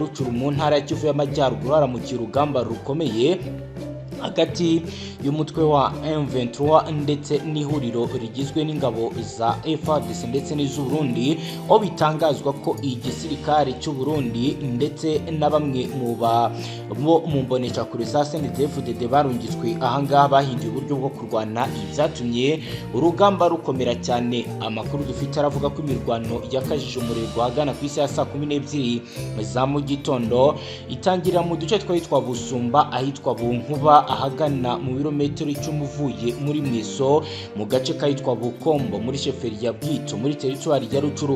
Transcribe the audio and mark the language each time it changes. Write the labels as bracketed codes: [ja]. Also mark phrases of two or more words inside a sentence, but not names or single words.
[rw] Rucuru mu ntara ya Kivu y'Amajyaruguru haramukiye urugamba rukomeye hagati y'umutwe wa M23 ndetse n'ihuriro rigizwe n'ingabo za FARDC ndetse n'iz'u Burundi, aho bitangazwa ko igisirikare cy'u Burundi ndetse na bamwe mu mbonesha kuri za CNDD-FDD barungitswe ahangaha bahinduye uburyo bwo kurwana, ibyatumye urugamba rukomera cyane. Amakuru dufite aravuga ko imirwano yakajije umurego hagana ku isi ya saa 12 za mu gitondo itangirira mu duce twitwa Busumba ahitwa Bunkuba ahagana mu birometero 10 uvuye muri Mwiso, mu gace kahitwa Bukombo muri sheferi ya Bwito muri teritwari ya Rucuru.